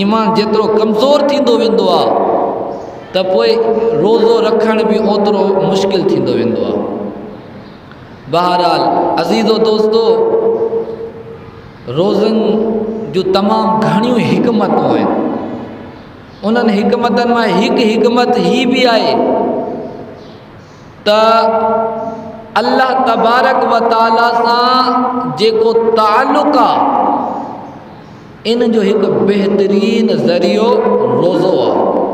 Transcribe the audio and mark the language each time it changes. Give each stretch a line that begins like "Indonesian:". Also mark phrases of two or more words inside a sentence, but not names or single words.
Sindhi: ईमान जेतिरो कमज़ोर थींदो वेंदो आहे त पोइ रोज़ो रखण बि ओतिरो मुश्किल थींदो वेंदो आहे। बहरहाल अज़ीज़ो दोस्तो, रोज़नि जूं तमामु घणियूं हिकमतूं आहिनि। उन्हनि हिकमतनि मां हिकु हिकमत ही बि आहे त
Arabic: الله تبارك وتعالى
Sindhi: सां जेको ताल्लुक़ आहे, इन जो हिकु बहितरीन ज़रियो रोज़ो आहे।